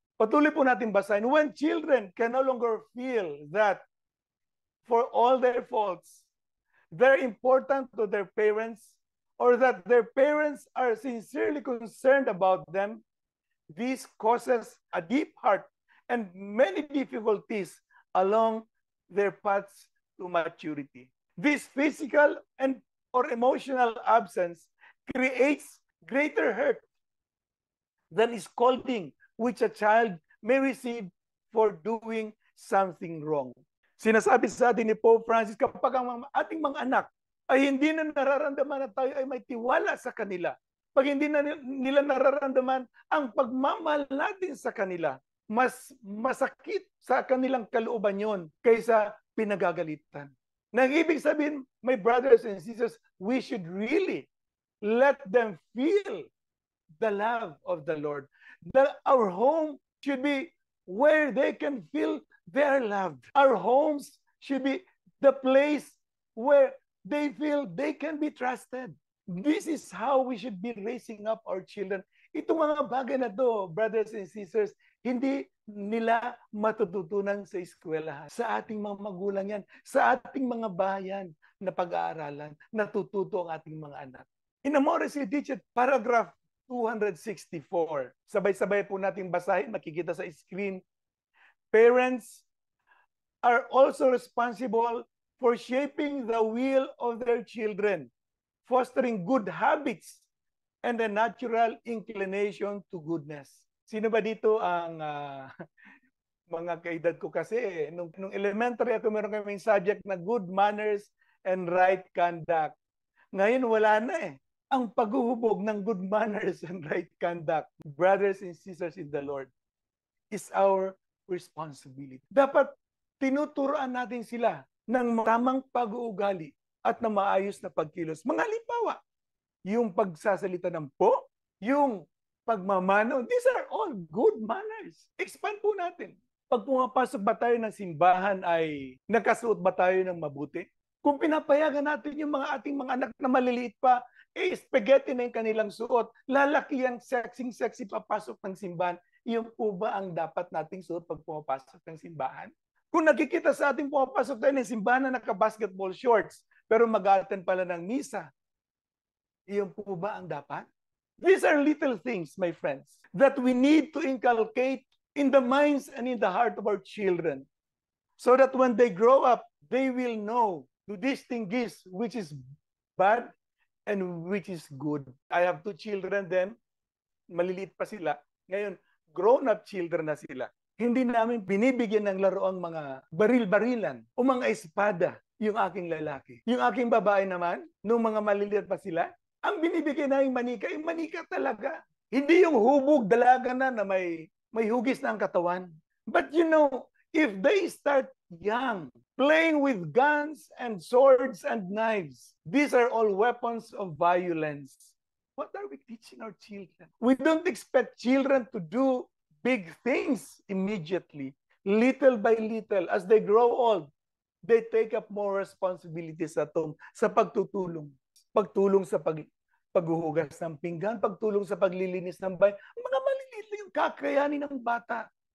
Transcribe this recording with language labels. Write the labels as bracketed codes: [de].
[tl] Patuloy po natin basahin. [en] When children can no longer feel that for all their faults, they're important to their parents, or that their parents are sincerely concerned about them, this causes a deep heart and many difficulties along their paths to maturity. This physical and or emotional absence creates greater hurt than scolding which a child may receive for doing something wrong. [tl] Sinasabi sa atin ni Pope Francis, kapag ang ating mga anak ay hindi na nararamdaman na tayo ay may tiwala sa kanila, pag hindi na nila nararamdaman ang pagmamahal natin sa kanila, mas masakit sa kanilang kalooban yon kaysa pinagagalitan. Nang ibig sabihin, [en] my brothers and sisters, we should really let them feel the love of the Lord. Our home should be where they can feel they're loved. Our homes should be the place where they feel they can be trusted. This is how we should be raising up our children. [tl] Itong mga bagay na to, [en] brothers and sisters, [tl] hindi nila matututunan sa eskwelahan. Sa ating mga magulang yan, sa ating mga bayan na pag-aaralan, natututo ang ating mga anak. [en] In Amoris Laetitia, paragraph 264. [tl] Sabay-sabay po natin basahin, makikita sa screen. [en] Parents are also responsible for shaping the will of their children, fostering good habits and a natural inclination to goodness. [tl] Sino ba dito ang mga kaedad ko kasi? Nung elementary ako, meron kaming subject na [en] good manners and right conduct. [tl] Ngayon wala na eh. Ang paghuhubog ng [en] good manners and right conduct, brothers and sisters in the Lord, is our responsibility. [tl] Dapat tinuturoan natin sila ng tamang pag-uugali at na maayos na pagkilos. Mga halimbawa, yung pagsasalita ng po, yung pagmamano, [en] these are all good manners. [tl] Expand po natin. Pag pumapasok ba tayo ng simbahan ay nakasuot ba tayo ng mabuti? Kung pinapayagan natin yung mga ating mga anak na maliliit pa, spaghetti na yung kanilang suot, lalaki ang sexy papasok ng simbahan, yun po ba ang dapat nating suot pag pumapasok ng simbahan? Kung nakikita sa ating pumapasok tayo ng simbahan na naka-basketball shorts, pero mag-attend pala ng misa, yun po ba ang dapat? [en] These are little things, my friends, that we need to inculcate in the minds and in the heart of our children, so that when they grow up, they will know to distinguish which is bad and which is good. I have 2 children then, [tl] maliliit pa sila. Ngayon, [en] grown-up children [tl] na sila. Hindi namin binibigyan ng laro ang mga baril-barilan o mga espada yung aking lalaki. Yung aking babae naman, nung mga maliliit pa sila, ang binibigyan namin manika, ay manika talaga. Hindi yung hubog, dalaga na may hugis na ang katawan. [en] But you know, if they start young, playing with guns and swords and knives, these are all weapons of violence. What are we teaching our children? We don't expect children to do big things immediately. Little by little, as they grow old, they take up more responsibilities at home [tl] sa pagtutulong. Pagtulong sa paghuhugas ng pinggan, pagtulong sa paglilinis ng bahay. Mga maliliit na yung kakayanin ng bata.